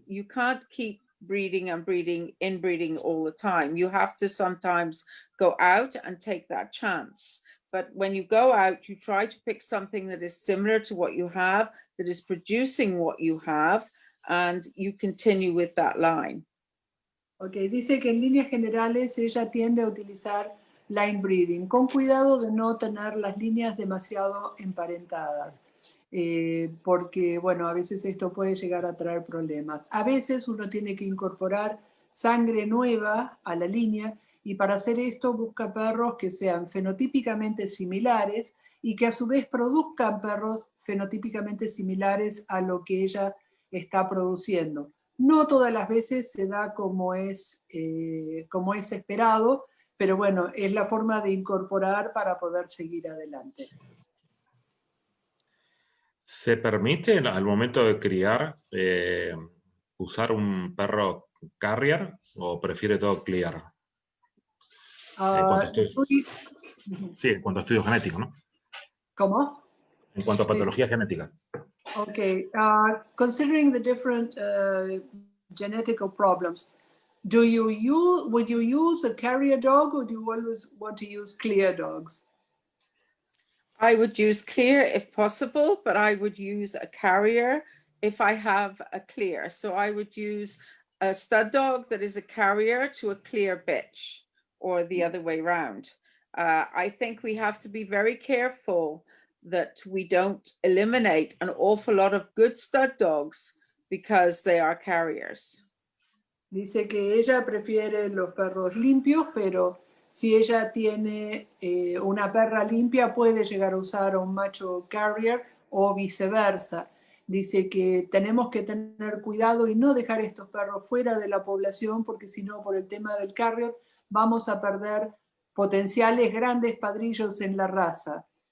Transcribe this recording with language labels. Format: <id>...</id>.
<en>You can't keep breeding and breeding, inbreeding all the time. You have to sometimes go out and take that chance. But when you go out, you try to pick something that is similar to what you have, that is producing what you have, and you continue with that line.</en> <es>Okay, dice que en líneas generales ella tiende a utilizar line breeding, con cuidado de no tener las líneas demasiado emparentadas, porque, bueno, a veces esto puede llegar a traer problemas. A veces uno tiene que incorporar sangre nueva a la línea, y para hacer esto busca perros que sean fenotípicamente similares y que a su vez produzcan perros fenotípicamente similares a lo que ella está produciendo. No todas las veces se da como es esperado, pero bueno, es la forma de incorporar para poder seguir adelante. ¿Se permite al momento de criar usar un perro carrier o prefiere todo clear? En cuanto a estudios, sí, en cuanto a estudios genéticos, ¿no? ¿Cómo? En cuanto a patologías genéticas.</es> <en>Okay, considering the different genetical problems, would you use a carrier dog, or do you always want to use clear dogs? I would use clear if possible, but I would use a carrier if I have a clear. So I would use a stud dog that is a carrier to a clear bitch, or the other way around. I think we have to be very careful that we don't eliminate an awful lot of good stud dogs because they are carriers.</en> <es>Dice que ella prefiere los perros limpios, pero si ella tiene una perra limpia, puede llegar a usar a un macho carrier o viceversa. Dice que tenemos que tener cuidado y no dejar estos perros fuera de la población, porque si no, por el tema del carrier, vamos a perder potenciales grandes padrillos en la raza.</es>